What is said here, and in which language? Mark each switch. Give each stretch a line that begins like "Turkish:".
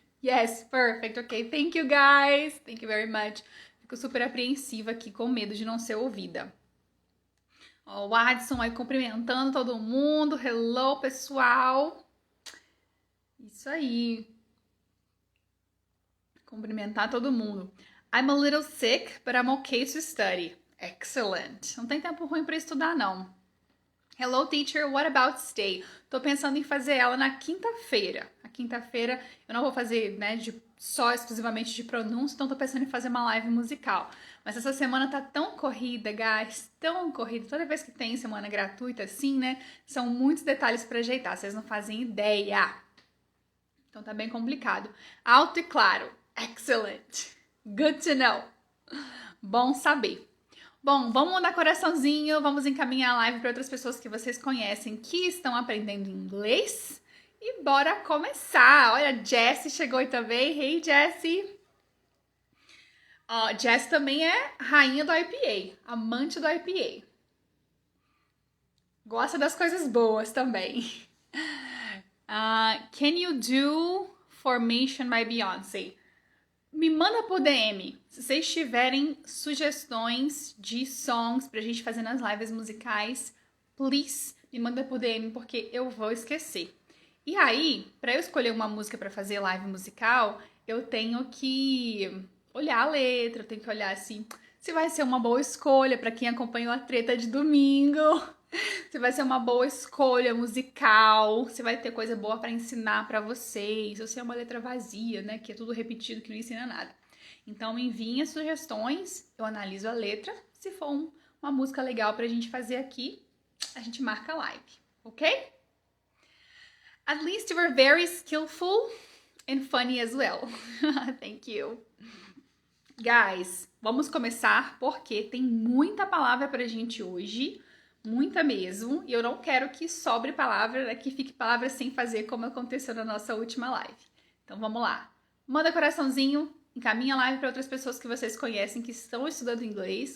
English: Yes, perfect, ok. Thank you, guys. Thank you very much.
Portuguese: Fico super apreensiva aqui, com medo de não ser ouvida. Ó, o Adson aí cumprimentando todo mundo.
English: Hello,
Portuguese: pessoal. Isso aí. Cumprimentar todo mundo.
English: I'm a little sick, but I'm okay to study. Excellent.
Portuguese: Não tem tempo ruim para estudar, não.
English: Hello, teacher. What about stay?
Portuguese: Tô pensando em fazer ela na quinta-feira. A quinta-feira eu não vou fazer, né, só exclusivamente de pronúncia, então tô pensando em fazer uma live musical. Mas essa semana tá tão corrida, guys, tão corrida. Toda vez que tem semana gratuita assim, né, são muitos detalhes pra ajeitar. Vocês não fazem ideia. Então tá bem complicado. Alto e claro.
English: Excellent. Good to know.
Portuguese: Bom saber. Bom, vamos mandar coraçãozinho, vamos encaminhar a live para outras pessoas que vocês conhecem que estão aprendendo inglês. E bora começar! Olha, a Jessie chegou aí também. Hey, Jessie! Jessie também é rainha do IPA, amante do IPA. Gosta das coisas boas também.
English: Can you do Formation by Beyoncé?
Portuguese: Me manda por DM se vocês tiverem sugestões de songs pra gente fazer nas lives musicais. Please, me manda por DM porque eu vou esquecer. E aí, pra eu escolher uma música pra fazer live musical, eu tenho que olhar a letra, eu tenho que olhar assim, se vai ser uma boa escolha pra quem acompanhou a treta de domingo. Se vai ser uma boa escolha musical, se vai ter coisa boa pra ensinar pra vocês, ou se é uma letra vazia, né, que é tudo repetido, que não ensina nada. Então me enviem as sugestões, eu analiso a letra, se for uma música legal pra gente fazer aqui, a gente marca a live, ok?
English: At least you were very skillful and funny as well. Thank you.
Portuguese: Guys, vamos começar porque tem muita palavra pra gente hoje. Muita mesmo, e eu não quero que sobre palavra, né, que fique palavra sem fazer, como aconteceu na nossa última live. Então vamos lá. Manda coraçãozinho, encaminha a live para outras pessoas que vocês conhecem que estão estudando inglês.